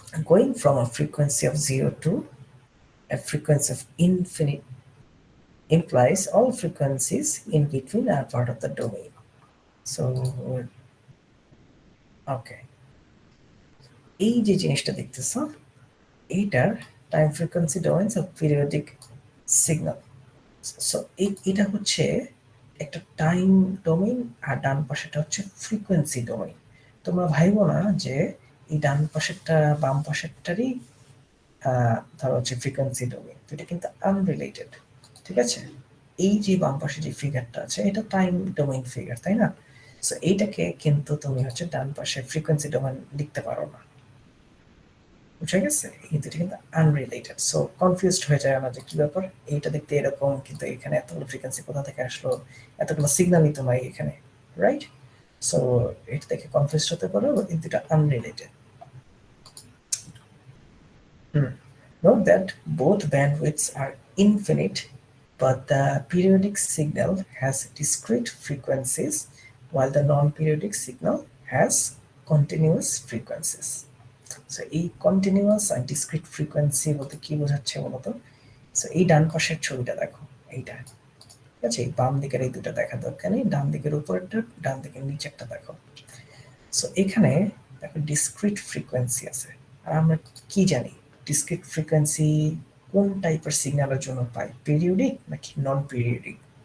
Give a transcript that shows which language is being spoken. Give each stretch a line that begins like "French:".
English: Going from a frequency of 0 to a frequency of infinite implies all frequencies in between are part of the domain. So, okay.
Bangla: এই যে জিনিসটা দেখতেছ এইটার time frequency domains of periodic signal. So এটা হচ্ছে একটা time domain আর ডান পাশেটা হচ্ছে frequency domain. তোমরা ভাইবো না যে এই ডান পাশেরটা বাম পাশেরটারই ধরো হচ্ছে ফ্রিকোয়েন্সি ডোমেইন, এটা কিন্তু আনরিলেটেড, ঠিক আছে? এই যে বাম পাশে যে ফিগারটা আছে এটা টাইম ডোমেইন ফিগার, তাই না? সো এইটাকে কিন্তু তুমি হচ্ছে ডান পাশে ফ্রিকোয়েন্সি ডোমেইন লিখতে পারো না, বুঝা গেছে? কিন্তু এটা কিন্তু আনরিলেটেড, সো কনফিউজড হয়ে যায় আমরা যে কি ব্যাপার, এইটা দেখতে এরকম কিন্তু এখানে এতগুলো ফ্রিকোয়েন্সি কোথা থেকে আসলো, এতগুলো সিগন্যালই তো নাই এখানে, রাইট? সো এটা দেখে কনফিউজড হতে পারো, কিন্তু এটা unrelated.
English: Note that both bandwidths are infinite, but the periodic signal has discrete frequencies while the non-periodic signal has continuous frequencies.
Bangla: So এই কন্টিনিউয়াস আর ডিসক্রিট ফ্রিকোয়েন্সি বলতে কি বোঝাচ্ছে বলতো? সো এই ডান পাশের ছবিটা দেখো, এইটা, ঠিক আছে? এই বাম দিকের এই দুটো দেখা দরকার নেই, ডান দিকের উপরেরটা, ডান দিকের নিচেরটা দেখো। সো এখানে দেখো ডিসক্রিট ফ্রিকোয়েন্সি আছে, আর আমরা কি জানি ডিসক্রিট ফ্রিকোয়েন্সি কোন টাইপের সিগন্যালের জন্য পাই, পিরিয়ডিক নাকি নন পিরিয়ডিক?